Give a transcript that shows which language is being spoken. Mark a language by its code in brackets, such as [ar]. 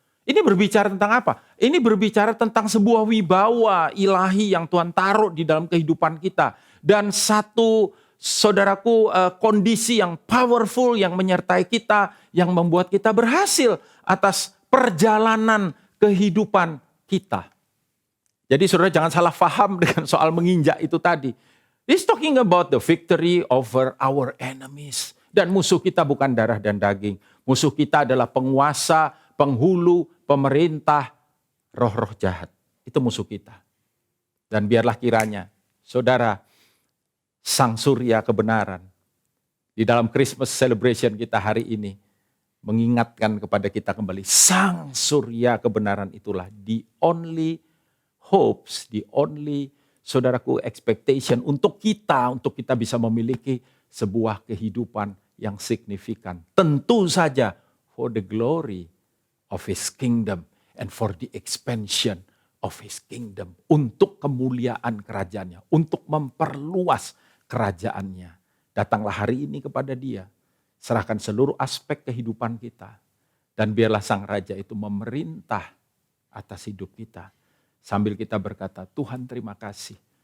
[id] Ini berbicara tentang apa? Ini berbicara tentang sebuah wibawa ilahi yang Tuhan taruh di dalam kehidupan kita. Dan satu, saudaraku, kondisi yang powerful yang menyertai kita, yang membuat kita berhasil atas perjalanan kehidupan kita. Jadi saudara jangan salah paham dengan soal menginjak itu tadi. [en] He's talking about the victory over our enemies. [id] Dan musuh kita bukan darah dan daging. Musuh kita adalah penguasa, penghulu, pemerintah, roh-roh jahat. Itu musuh kita. Dan biarlah kiranya, saudara, sang surya kebenaran, di dalam [en] Christmas celebration [id] kita hari ini, mengingatkan kepada kita kembali, sang surya kebenaran itulah [en] the only hopes, the only, [id] saudaraku, [en] expectation [id] untuk kita bisa memiliki sebuah kehidupan yang signifikan. Tentu saja [en] for the glory of His kingdom and for the expansion of His kingdom. [id] Untuk kemuliaan kerajaannya, untuk memperluas kerajaannya. Datanglah hari ini kepada Dia. Serahkan seluruh aspek kehidupan kita. Dan biarlah Sang Raja itu memerintah atas hidup kita. Sambil kita berkata, Tuhan terima kasih.